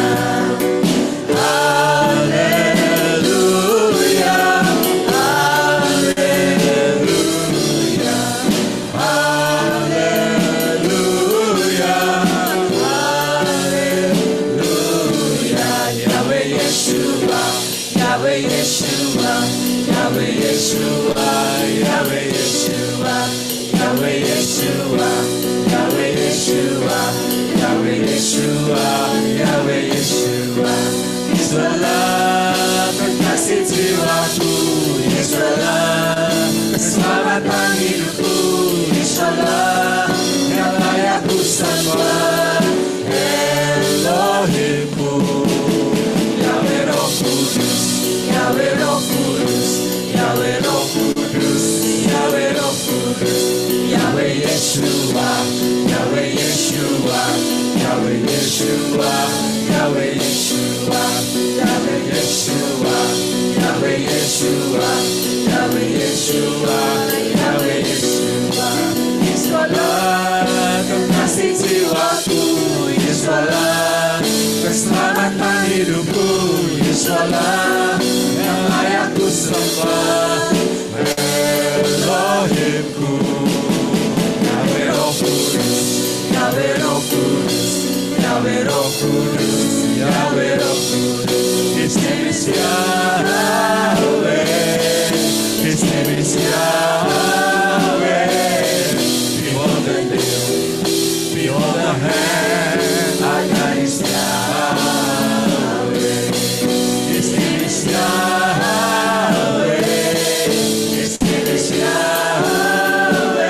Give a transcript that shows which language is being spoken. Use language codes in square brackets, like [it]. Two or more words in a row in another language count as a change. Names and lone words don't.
[id] Haleluya, haleluya, haleluya, haleluya. Yahweh Yeshua, Yahweh Yeshua, Yahweh Yeshua, Yahweh Yeshua, Yahweh Yeshua, Yahweh Yeshua, Yahweh Yeshua, Yahweh Yeshua. Yesus Allah, kekasih jiwaku. Yesus Allah, keselamatan hidupku. Yesus Allah, yang layak ku sembah. Elohimku, Yahweh Roh Kudus, Yahweh Roh Kudus, Yahweh Roh Kudus, Yahweh Roh Kudus. Yahweh Yeshua, Yahweh Yeshua, Yahweh Yeshua, Yahweh Yeshua, Yahweh Yeshua, Yahweh Yeshua, Yahweh Yeshua, Yahweh Yeshua. Yesus Allah, kekasih jiwaku. Yesus Allah, keselamatan hidupku. Yesus Allah, yang layak ku sembah. Elohimku, Yahweh Roh Kudus, Yahweh Roh Kudus, Yahweh Roh Kudus, Yahweh Roh Kudus. [en] His name is Yahweh, His name is Yahweh. Behold the deal, behold the hand, our God is Yahweh. His name is Yahweh, His name is Yahweh.